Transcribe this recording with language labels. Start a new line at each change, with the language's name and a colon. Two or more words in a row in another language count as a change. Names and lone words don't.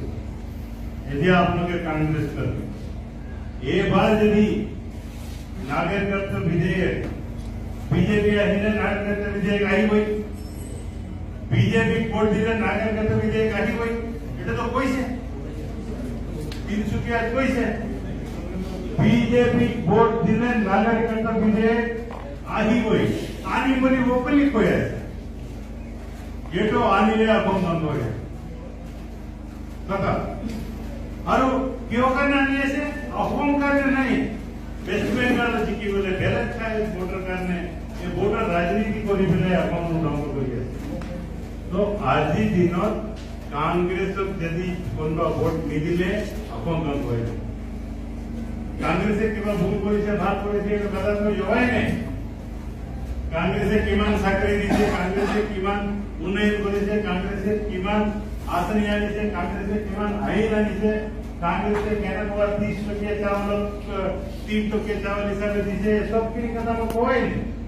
Assamese: এতিয়া আপোনালোকে কংগ্ৰেছ কৰে এইবাৰ যদি নাগৰিকত্ব বিধেয়ক বিজেপি আহিলে নাগৰিকত্ব বিধেয়ক আহিবই, বিজেপি ভোট দিলে নাগৰিকত্ব বিধেয়ক আহিবই, এটা তো কৈছে তিনচুকীয়াত কৈছে বিজেপি ভোট দিলে নাগৰিকত্ব বিধেয়ক আহিবই, আনি বুলি ওপেনলি কৈ আছে। এইটো আনিলে আকৌ বন্ধ হৈ যায় কথা। আৰু কিয় কাৰণে আনি আছে? অসম কাৰণে নাই, ৱেষ্ট বেংগল জিকিবলৈ বেলেগ ঠাই ভোটৰ কাৰণে এই ভোটার রাজনীতি কৰি পেলাই অসম ধ্বংস কৰি আছে। তো আজিৰ দিনত কংগ্ৰেছক যদি কোনোবা ভোট নিদিলে অসম ধ্বংস হৈ যাব। কংগ্ৰেছে কিবা ভুল কৰিছে ভাল কৰিছে এইটো কথাটো যোৱাই নাই। কংগ্ৰেছে কিমান চাকৰি দিছে, কংগ্ৰেছে কিমান উন্নয়ন কৰিছে, কংগ্ৰেছে কিমান আঁচনি আনিছে, কংগ্ৰেছে কিমান আইন আনিছে, কংগ্রেসে কেনেকুৱা 30 টকীয়া চাউল 3 টকীয়া চাউল হিচাপে দিছে, সবখিনি কথা মই কোৱাই নাই।